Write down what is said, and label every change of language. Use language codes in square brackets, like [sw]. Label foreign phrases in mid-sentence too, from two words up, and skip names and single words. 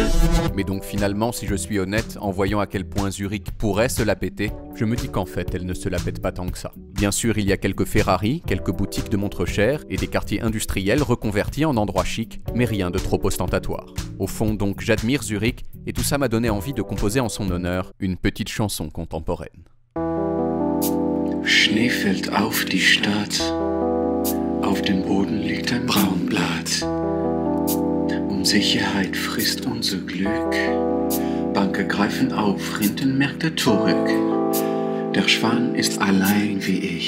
[fr] Mais donc finalement, si je suis honnête, en voyant à quel point Zurich pourrait se la péter, je me dis qu'en fait, elle ne se la pète pas tant que ça. Bien sûr, il y a quelques Ferrari, quelques boutiques de montres chères et des quartiers industriels reconvertis en endroits chics, mais rien de trop ostentatoire. Au fond, donc, j'admire Zurich, et tout ça m'a donné envie de composer en son honneur une petite chanson contemporaine. [de] Schnee fällt auf die Stadt. Auf dem Boden liegt ein Braunblatt. Unsicherheit frisst unser Glück. Banker greifen auf, Rentenmärkte zurück. Der Schwan ist allein wie ich.